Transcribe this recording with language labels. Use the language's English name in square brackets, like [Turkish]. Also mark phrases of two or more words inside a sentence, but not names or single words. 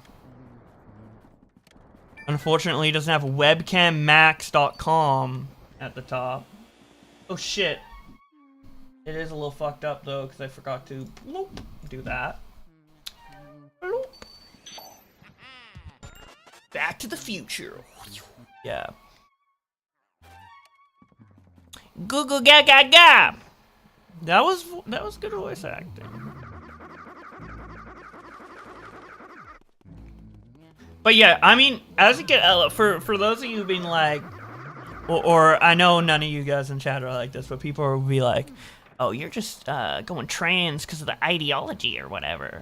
[English] Unfortunately, it doesn't have webcammax.com at the top. Oh shit. It is a little fucked up though, because I forgot to bloop, do that. Bloop. Back to the future. Yeah. Goo goo ga ga ga. That was good voice acting. But yeah, I mean, as you get for those of you being like, or I know none of you guys in chat are like this, but people will be like, "Oh, you're just going trans because of the ideology or whatever."